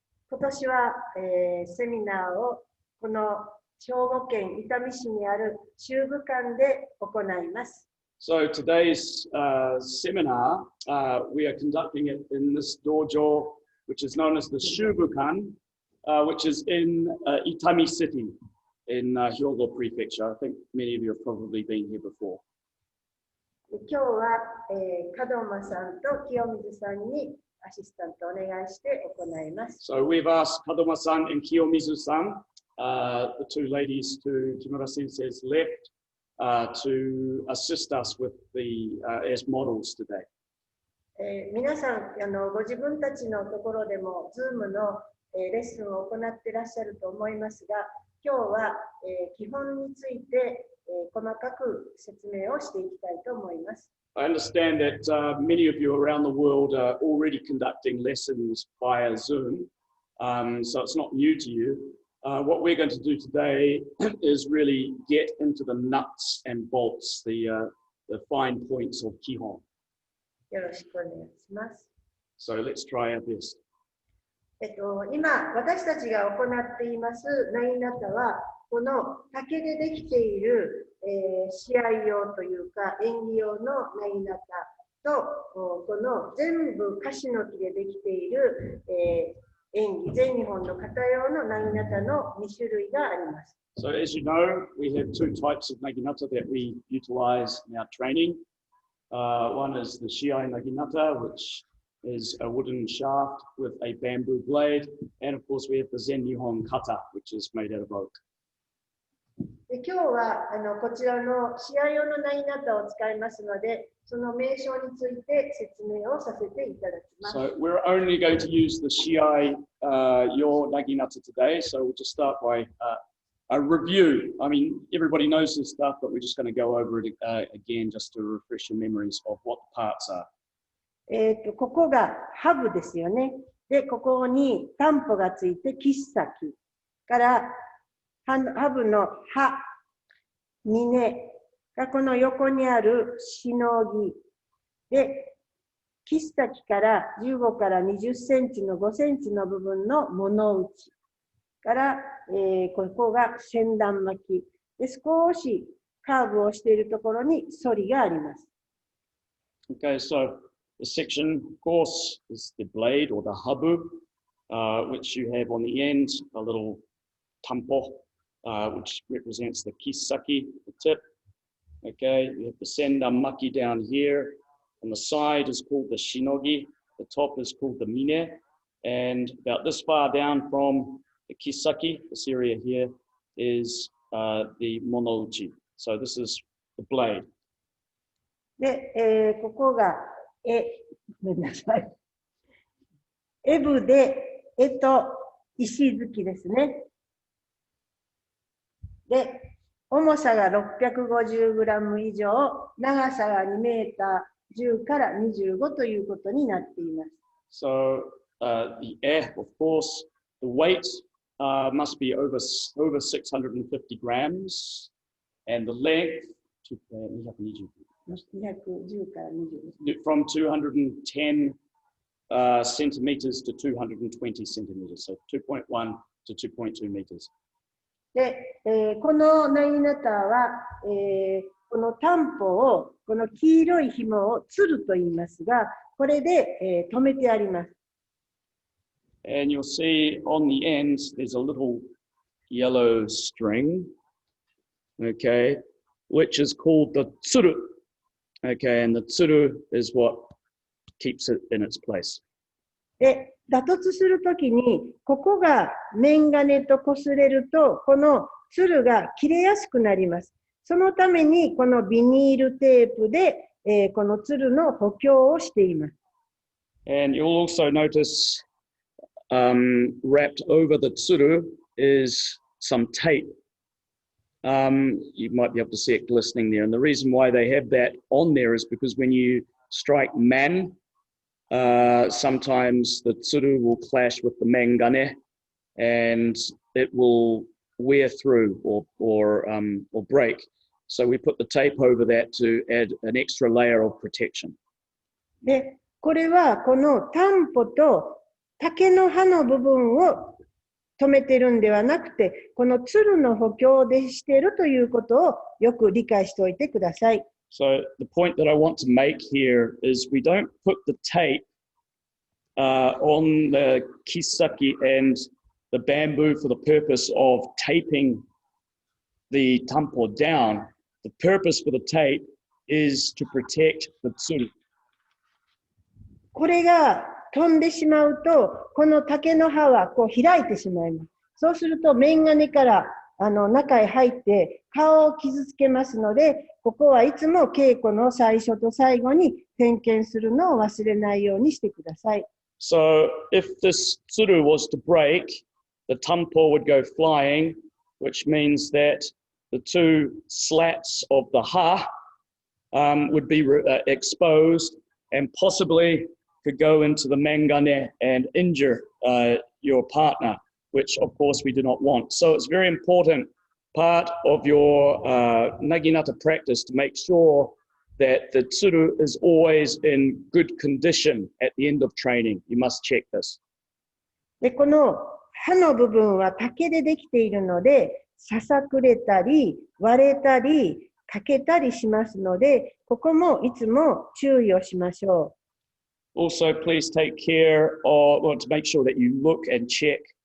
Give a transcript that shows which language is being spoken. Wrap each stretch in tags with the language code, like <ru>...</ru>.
<ja>今年は、セミナーをこの兵庫県伊丹市にある修部館で行います。</ja> <en>So today's seminar, we are conducting it in this dojo, which is known as the Shubukan, which is in Itami City in Hyogo Prefecture. I think many of you have probably been here before.</en> <ja>今日は、門間さんと清水さんにアシスタントお願いして行います。</ja> <en>So we've asked Kadoma-san and Kiyomizu-san, the two ladies to Kimura Sensei's left, to assist us with the as models today.</en> <ja>皆さんご自分たちのところでも Zoom の、レッスンを行っていらっしゃると思いますが、今日は、基本について、細かく説明をしていきたいと思います。</ja> <en>I understand that many of you around the world are already conducting lessons via Zoom, so it's not new to you. What we're going to do today is really get into the nuts and bolts, the fine points of Kihon.</en> <ja>よろしくお願いします。</ja> <en>So let's try our best.</en> <ja>今、私たちが行っていますナギナタは、この竹でできている、試合用というか演技用のナギナタと、この全部カシの木でできている、演技、全日本の型用のナギナタの2種類があります。</ja> <en>So as you know, we have two types of naginata that we utilize in our training. One is the Shiai Naginata, which is a wooden shaft with a bamboo blade. And of course, we have the Zen Nihon Kata, which is made out of oak.</en> <ja>で今日はこちらの試合用のナイナタを使いますので、その名称について説明をさせていただきます。</ja> <en>So we're only going to use the Shiai Yo Naginata today. So we'll just start by a review. I mean, everybody knows this stuff, but we're just going to go over it again just to refresh your memories of what the parts are.</en> <ja>ここがハブですよね。で、ここにタンポがついて、切っ先からハブの刃、峰がこの横にあるしのぎで、切っ先から15から20センチの5センチの部分の物打ちから、ここが先端巻きで、少しカーブをしているところに反りがあります。</ja> <en>Okay, so the section, of course, is the blade or the habu, which you have on the end, a little tampo, which represents the kisaki, the tip. Okay, you have the sendamaki down here. On the side is called the shinogi. The top is called the mine. And about this far down from the kisaki, this area here, is the monouchi. So this is the blade.</en> <ja>で、ここがごめんなさい。エブで、と石突きですね。で、重さが650グラム以上、長さが2メーター10から25ということになっています。</ja> <en>So the air, of course, the weight must be over 650 grams, and the length</en> <ja>210から20</ja> <en>from 210 centimeters to 220 centimeters, so 2.1 to 2.2 meters.</en> <ja>で、このナイナタは、このタンポを、この黄色い紐をつると言いますが、これで、止めてあります。</ja> <en>And you'll see on the ends, there's a little yellow string, okay, which is called the tsuru. Okay, and the tsuru is what keeps it in its place.</en> <ja>で、打突するときに、ここが面金と擦れると、このつるが切れやすくなります。そのために、このビニールテープで、このつるの補強をしています。</ja> <en>And you'll also notice wrapped over the tsuru is some tape. You might be able to see it glistening there. And the reason why they have that on there is because when you strike man, sometimes the tsuru will clash with the mangane and it will wear through or break. So we put the tape over that to add an extra layer of protection.</en> <ja>で、これはこのタンポと竹の葉の部分を止めてるんではなくて、このつるの補強でしているということをよく理解しておいてください。</ja> <en>So the point that I want to make here is we don't put the tape on the kisaki and the bamboo for the purpose of taping the tampo down. The purpose for the tape is to protect the tsuru.</en> <ja>これが飛んでしまうと、この竹の葉はこう開いてしまいます。そうすると、面金から中へ入って顔を傷つけますので、ここはいつも稽古の最初と最後に点検するのを忘れないようにしてください。</ja> <en>So if this tsuru was to break, the tampo would go flying, which means that the two slats of the ha would be exposed and possibly could go into the mangane and injure your partner, which of course we do not want. So it's very important part of your naginata practice to make sure that the tsuru is always in good condition at the end of training. You must check this.</en> <ja>で、この刃の部分は竹でできているので、ささくれたり割れたり欠けたりしますので、ここもいつも注意をしましょう。</ja> <en>Also, please take care of, well, to make sure that you look and check</en>